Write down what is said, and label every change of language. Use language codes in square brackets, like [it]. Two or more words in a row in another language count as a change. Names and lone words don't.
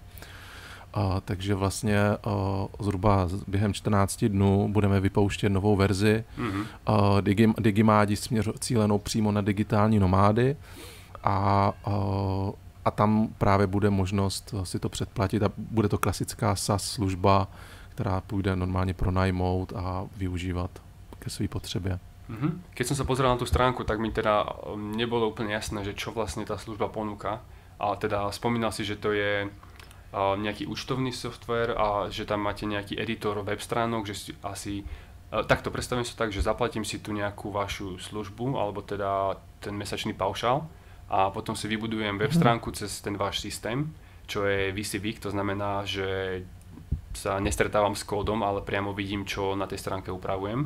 [cs] Takže vlastně zhruba během 14 dnů budeme vypouštět novou verzi Digimádi cílenou přímo na digitální nomády a tam právě bude možnost si to předplatit a bude to klasická SaaS služba, která půjde normálně pronajmout a využívat ke své potřebě. [sk] Keď som sa pozeral na tú stránku, tak mi teda nebolo úplne jasné, že čo vlastne tá služba ponúka. Ale teda spomínal si, že to je nejaký účtovný software a že tam máte nejaký editor web stránok, že si asi takto predstavím sa tak, že zaplatím si tu nejakú vašu službu alebo teda ten mesačný paušál a potom si vybudujem web stránku cez ten váš systém, čo je VCVIC, to znamená, že sa nestretávam s kódom, ale priamo vidím, čo na tej stránke upravujem.